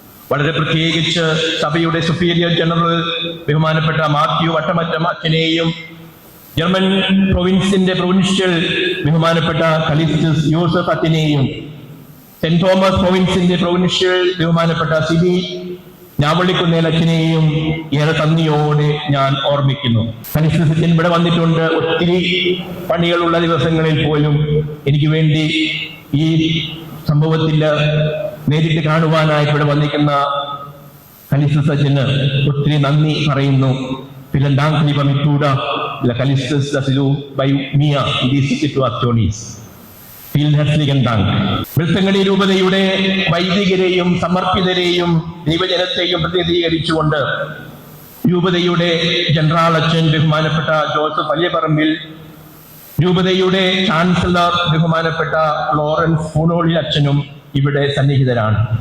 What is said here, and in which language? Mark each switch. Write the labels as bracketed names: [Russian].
[Malayalam] വളരെ പ്രത്യേകിച്ച് സഭയുടെ സുപ്പീരിയർ ജനറൽ ബഹുമാനപ്പെട്ട മാത്യു വട്ടമറ്റം അച്ഛനെയും ജർമ്മൻ പ്രൊവിൻസിന്റെ പ്രൊവിൻഷ്യൽ ബഹുമാനപ്പെട്ട കലിസ്റ്റസ് യോസഫ് അച്ഛനെയും സെന്റ് തോമസ് പ്രൊവിൻസിന്റെ പ്രൊവിൻഷ്യൽ ബഹുമാനപ്പെട്ട സിബി ഞാവള്ളിക്കുന്നേൽ അച്ഛനെയും ഏറെ നന്ദിയോടെ ഞാൻ ഓർമ്മിക്കുന്നു. കലിസ്റ്റസ് അച്ഛൻ ഇവിടെ വന്നിട്ടുണ്ട്. ഒത്തിരി പണികളുള്ള ദിവസങ്ങളിൽ പോലും എനിക്ക് വേണ്ടി ഈ സംഭവത്തിൽ നേരിട്ട് കാണുവാനായിട്ട് ഇവിടെ വന്നിരിക്കുന്ന കലിസ്റ്റസ് അച്ഛന് ഒത്തിരി നന്ദി പറയുന്നു. [German] Vielen Dank, lieber Mitbruder, la Kalistus, dass du bei mir in dieser Situation ist. Vielen herzlichen Dank. [Malayalam] വെൽത്തങ്ങടി രൂപതയുടെ വൈദികരെയും സമർപ്പിതരെയും ദൈവജനത്തെയും പ്രതിനിധീകരിച്ചുകൊണ്ട് രൂപതയുടെ ജനറൽ അച്ഛൻ ബഹുമാനപ്പെട്ട ജോസഫ് വലിയപറമ്പിൽ, രൂപതയുടെ ചാൻസലർ ബഹുമാനപ്പെട്ട ലോറൻസ് പൂണോളി അച്ഛനും ഇവിടെ സന്നിഹിതരാണ്.